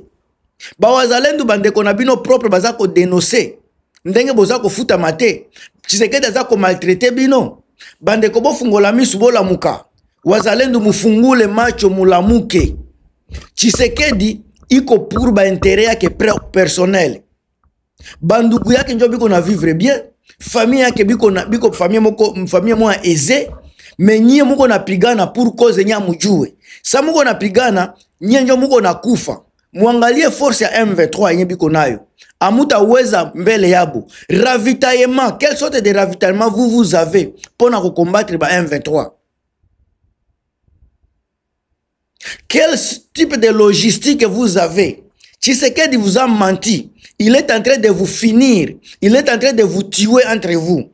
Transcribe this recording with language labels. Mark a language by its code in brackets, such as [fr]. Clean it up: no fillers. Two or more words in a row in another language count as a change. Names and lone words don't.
[ln] Ba wazalendo bandeko na bino propre baza ko dénoncer. Ndenge boza ko futa mate. Tshisekedi aza ko maltraiter bino. Bandeko bofungola misu bola muka. [sw] Wazalendo mufungule macho mulamuke. Tshisekedi iko pour ba intérêt yake personnel. Banduku yake njo biko na [fr] vivre bien, [sw] famille yake biko famille mo aisée, mais nyie muko na pigana pour cause nya mujue. Sa muko na pigana, nyie njo muko na kufa. Muangalie force ya M23 yenye biko nayo. Amuta weza mbele yabo. [fr] Ravitaillement, quelle sorte de ravitaillement vous avez pour combattre ba M23? Quel type de logistique vous avez? Tshisekedi vous a menti. Il est en train de vous finir. Il est en train de vous tuer entre vous.